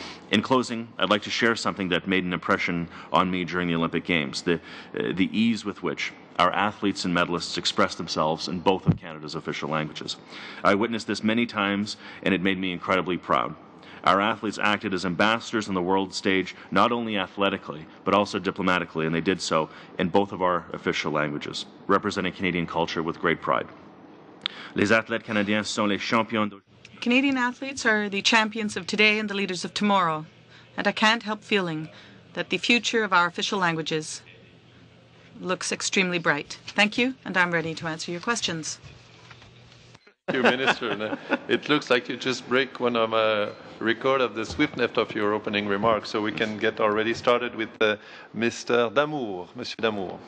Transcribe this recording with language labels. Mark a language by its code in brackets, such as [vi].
[en] In closing, I'd like to share something that made an impression on me during the Olympic Games, the ease with which our athletes and medalists express themselves in both of Canada's official languages. I witnessed this many times, and it made me incredibly proud. Our athletes acted as ambassadors on the world stage, not only athletically, but also diplomatically, and they did so in both of our official languages, representing Canadian culture with great pride. [fr] Les athlètes canadiens sont les champions. [en] Canadian athletes are the champions of today and the leaders of tomorrow, and I can't help feeling that the future of our official languages looks extremely bright. Thank you, and I'm ready to answer your questions. Thank you, Minister. It looks like you just break one of a record of the swiftness of your opening remarks, so we can get already started with Mr. Damour. Monsieur Damour.